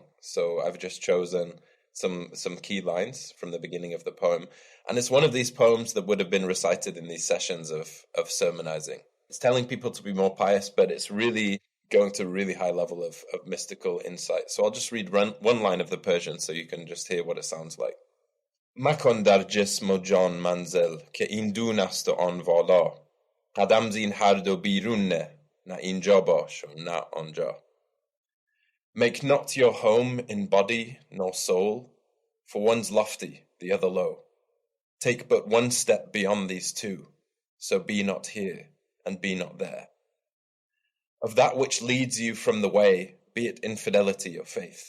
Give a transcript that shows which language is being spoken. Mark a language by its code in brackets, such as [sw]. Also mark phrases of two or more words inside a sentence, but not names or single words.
[en] So I've just chosen some key lines from the beginning of the poem. And it's one of these poems that would have been recited in these sessions of sermonizing. It's telling people to be more pious, but it's really going to a really high level of mystical insight. So I'll just read one line of the Persian so you can just hear what it sounds like. [fa] مکن در جسم و جان منزل که این دون است و آن والا. قدم زین هر دو بیرون نه، نه اینجا باش و نه آنجا. [en] Make not your home in body nor soul, for one's lofty, the other low. Take but one step beyond these two, so be not here and be not there. Of that which leads you from the way, be it infidelity or faith.